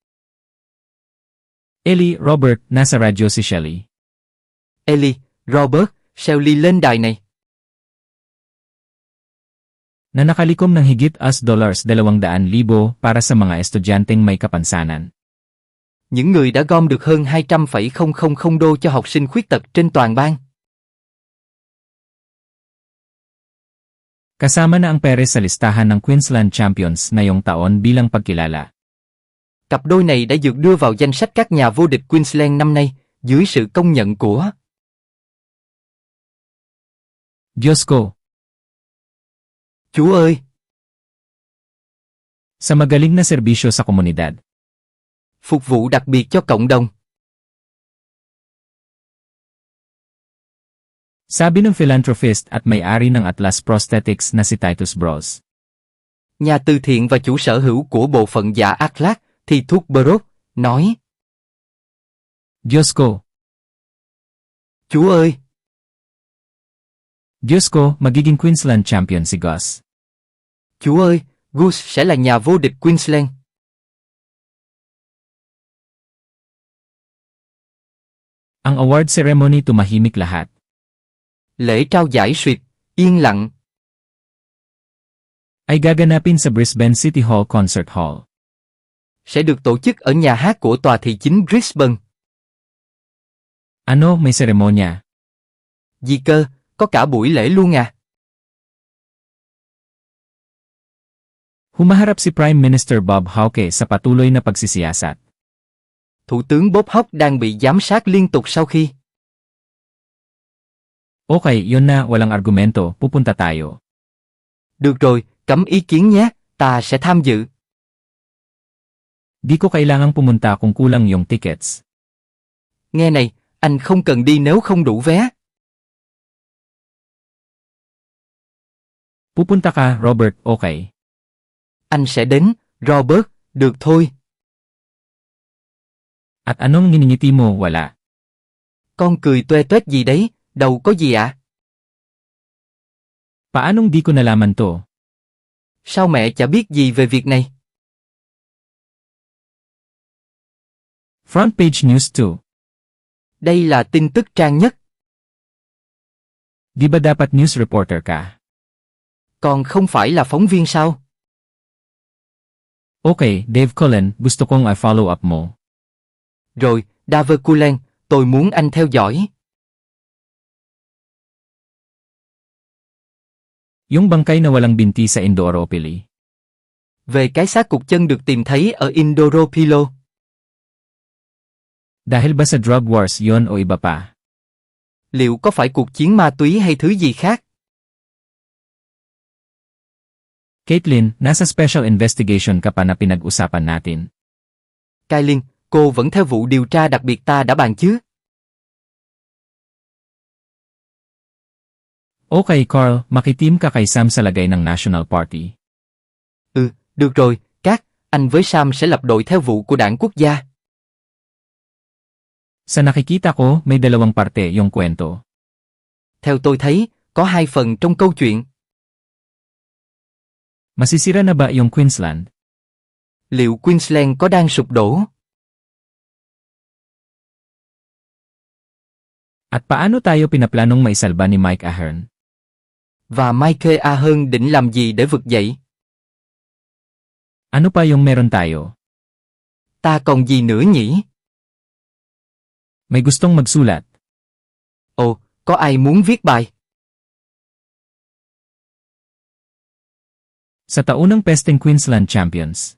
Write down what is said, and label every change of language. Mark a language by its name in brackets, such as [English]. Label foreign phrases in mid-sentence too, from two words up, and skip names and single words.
[Filipino] Ellie, Robert, nasa radyo si Shelly. [Vietnamese] Ellie, Robert, Shelley lên đài này. [Filipino] Na nakalikom ng higit $200,000 para sa mga estudyanteng may kapansanan. [Vietnamese] Những người đã gom được hơn 200,000 đô cho học sinh khuyết tật trên toàn bang. [Filipino] Kasama na ang Perez sa listahan ng Queensland Champions ngayong taon bilang pagkilala. [Vietnamese] Cặp đôi này đã được đưa vào danh sách các nhà vô địch Queensland năm nay, dưới sự công nhận của [Filipino] Diyos ko! [Vietnamese] Chúa ơi! [Filipino] Sa magaling na serbisyo sa komunidad. [Vietnamese] Phục vụ đặc biệt cho cộng đồng. [Filipino] Sabi ng philanthropist at may-ari ng Atlas Prosthetics na si Titus Bros. [Vietnamese] Nhà từ thiện và chủ sở hữu của bộ phận dạ Atlas, thì Thuốc Bros, nói: [Filipino] Diyos ko! [Vietnamese] Chúa ơi! [Filipino] Diyos ko, magiging Queensland champion si Gus. [Vietnamese] Chúa ơi, Gus sẽ là nhà vô địch Queensland. [Filipino] Ang [English] award ceremony [Filipino] tumahimik lahat. [Vietnamese] Lễ trao giải suyệt, yên lặng. [Filipino] Ay gaganapin sa Brisbane City Hall Concert Hall. [Vietnamese] Sẽ được tổ chức ở nhà hát của tòa thị chính Brisbane. [Filipino] Ano, may seremonya? [Vietnamese] Gì cơ, có cả buổi lễ luôn à? [Filipino] Humaharap si [English] Prime Minister [Filipino] Bob Hawke sa patuloy na pagsisiyasat. [Vietnamese] Thủ tướng Bob Hawke đang bị giám sát liên tục sau khi. [Filipino] Okay, yun na, walang argumento, pupunta tayo. [Vietnamese] Được rồi, cấm ý kiến nhé, ta sẽ tham dự. [Filipino] Di ko kailangang pumunta kung kulang yung tickets. [Vietnamese] Nghe này, anh không cần đi nếu không đủ vé. [Filipino] Pupunta ka, Robert, okay. [Vietnamese] Anh sẽ đến, Robert, được thôi. [Filipino] At anong nginingiti mo, wala? [Vietnamese] Con cười tuê tuét gì đấy, đâu có gì ạ? [Filipino] Paanong di ko nalaman to? [Vietnamese] Sao mẹ chả biết gì về việc này? [English] Front page news 2. [Vietnamese] Đây là tin tức trang nhất. [Filipino] Di ba dapat [English] news reporter [Filipino] ka? [Vietnamese] Còn không phải là phóng viên sao? [Filipino] Okay, Dave Cullen, gusto kong i- [English] follow up [Filipino] mo. [Vietnamese] Rồi, Dave Cullen, tôi muốn anh theo dõi. [Filipino] Yung bangkay na walang binti sa Indooroopili. [Vietnamese] Về cái xác cụt chân được tìm thấy ở Indooroopilo. [Filipino] Dahil ba sa drug wars yon o iba pa? [Vietnamese] Liệu có phải cuộc chiến ma túy hay thứ gì khác? [Filipino] Caitlin, nasa [English] special investigation [Filipino] ka pa na pinag-usapan natin. [Vietnamese] Kailin, cô vẫn theo vụ điều tra đặc biệt ta đã bàn chứ? [Filipino] Okay, Carl, makitim ka kay Sam sa lagay ng National Party. [Vietnamese] Được rồi, anh với Sam sẽ lập đội theo vụ của đảng quốc gia. [Filipino] Sa nakikita ko, may dalawang parte yung kwento. [Vietnamese] Theo tôi thấy, có hai phần trong câu chuyện. [Filipino] Masisira na ba yung Queensland? [Vietnamese] Liệu Queensland có đang sụp đổ? [Filipino] At paano tayo pinaplanong maisalba ni Mike Ahern? [Vietnamese] Và Mike Ahern định làm gì để vực dậy? [Filipino] Ano pa yung meron tayo? [Vietnamese] Ta còn gì nữa nhỉ? [Filipino] May gustong magsulat. [Vietnamese] Ồ, có ai muốn viết bài? [Filipino] Sa taunang Pesteng Queensland Champions.